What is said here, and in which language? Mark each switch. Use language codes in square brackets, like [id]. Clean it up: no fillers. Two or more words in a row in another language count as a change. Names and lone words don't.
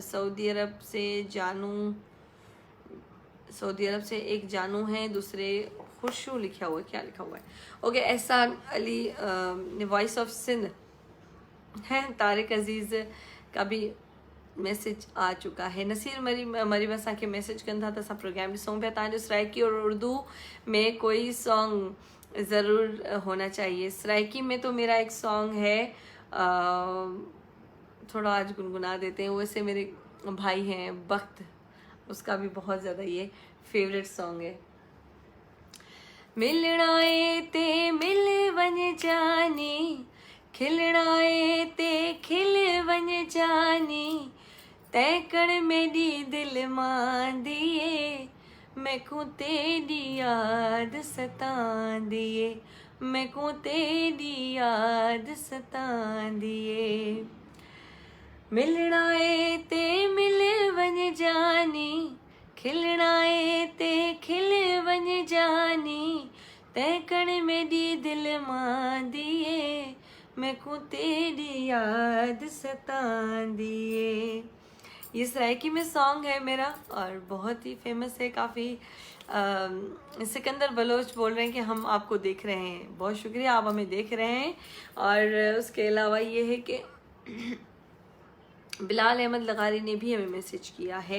[ur] سعودی عرب سے جانو، سعودی عرب سے ایک جانو ہیں، دوسرے خوشو لکھا ہوا ہے، کیا لکھا ہوا ہے، اوکے. احسان علی وائس آف سندھ ہے، طارق عزیز کا بھی میسج آ چکا ہے. [sd] नसीर मरीम असांखे मैसेज कनि था त असां प्रोग्राम ॾिसूं पिया। [ur] توهانجو سرائیکی اور اردو میں کوئی سانگ ضرور ہونا چاہیے. سرائیکی میں تو میرا ایک سانگ ہے، تھوڑا آج گنگنا دیتے ہیں، ویسے میرے بھائی ہیں بخت، اس کا بھی بہت زیادہ یہ فیورٹ سانگ ہے. [skr] ملݨائے تے مل ونڄ جانی، کھلݨائے تے کھل ونڄ جانی، تیکڑ میری دل ماں دیئے، میکوں تیری یاد ستاندیئے، میکوں تیری یاد ستاندیئے. ملݨائے تے مل ونڄ جانی، کھلݨائے تے کھل ونڄ جانی، تیکڑ میری دل ماں دیئے، میکوں تیری یاد ستاندیئے. [ur] یہ سرائیکی میں سانگ ہے میرا اور بہت ہی فیمس ہے کافی. سکندر بلوچ بول رہے ہیں کہ ہم آپ کو دیکھ رہے ہیں، بہت شکریہ، آپ ہمیں دیکھ رہے ہیں. اور اس کے علاوہ یہ ہے کہ بلال احمد لغاری نے بھی ہمیں میسج کیا ہے.